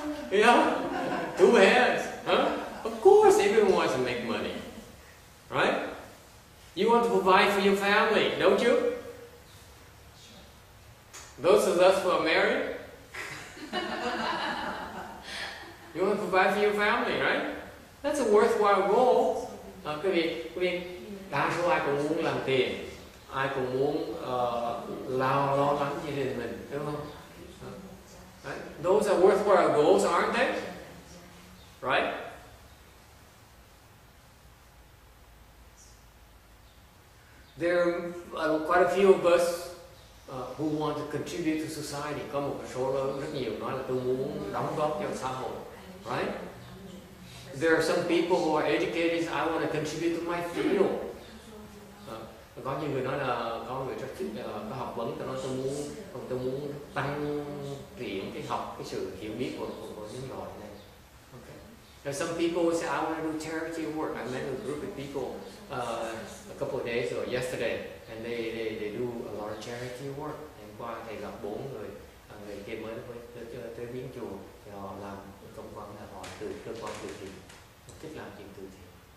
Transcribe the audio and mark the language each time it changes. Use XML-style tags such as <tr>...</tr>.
<en>Yeah, 2 hands, huh? Of course, everyone wants to make money, right? You want to provide for your family, don't you? Those of us who are married, you want to provide for your family, right? That's a worthwhile goal.</en> <vi>Quý vị, đa số ai cũng muốn làm tiền, ai cũng muốn lo lắng gia đình mình, đúng không?</vi> <en>Right? Those are worthwhile goals, aren't they? Right? There are quite a few of us who want to contribute to society.</en> <vi>Có một số lớn rất nhiều nói là tôi muốn đóng góp cho xã hội,</vi> <en>right? There are some people who are educated. I want to contribute to my field.</en> <vi>Có nhiều người nói là có người rất thích có học vấn, tôi nói tôi muốn tăng triển cái học, cái sự hiểu biết của nhân loại này.</vi> <en>Okay. There's some people who say I want to do charity work. I met a group of people a couple of days ago, yesterday, and they do a lot of charity work.</en> <vi>Hôm qua thầy gặp 4 người kia mới tới Biến Chùa, thì họ làm công quan là họ từ cơ quan từ thiện, thích làm chuyện từ thiện.</vi>